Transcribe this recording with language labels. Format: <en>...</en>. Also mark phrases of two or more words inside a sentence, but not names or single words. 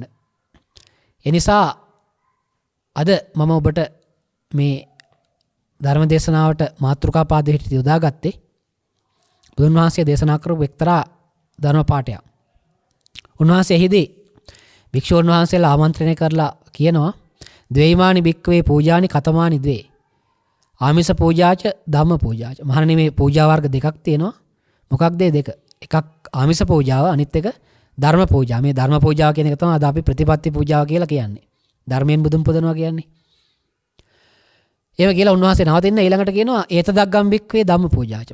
<si>ඒ නිසා අද මම ඔබට මේ ධර්ම දේශනාවට මාතෘකා පාදයට යොදාගත්තේ බුදුන් වහන්සේ දේශනා කරපු එක්තරා ධර්ම පාඨයක්. උන්වහන්සේ එහිදී භික්ෂුන් වහන්සේලා ආමන්ත්‍රණය කරලා කියනවා</si> <pi>ද්වේමානි භික්ඛවේ පූජානි කතමානි ද්වේ. ආමිස පූජාච ධම්ම පූජාච.</pi> <si>මහණෙනි මේ පූජා වර්ග දෙකක් තියෙනවා. මොකක්ද ඒ දෙක? එකක් ආමිස පූජාව අනිත් එක ධර්ම පූජා. මේ ධර්ම පූජාව කියන එක තමයි අද අපි ප්‍රතිපත්ති පූජාව කියලා කියන්නේ. ධර්මයෙන් බුදුන් පුදනවා කියන්නේ. එහෙම කියලා උන්වහන්සේ නවතින්න ඊළඟට කියනවා</si> <pi>ඒතද අග්ගම් බික්කවේ ධම්ම පූජාච.</pi>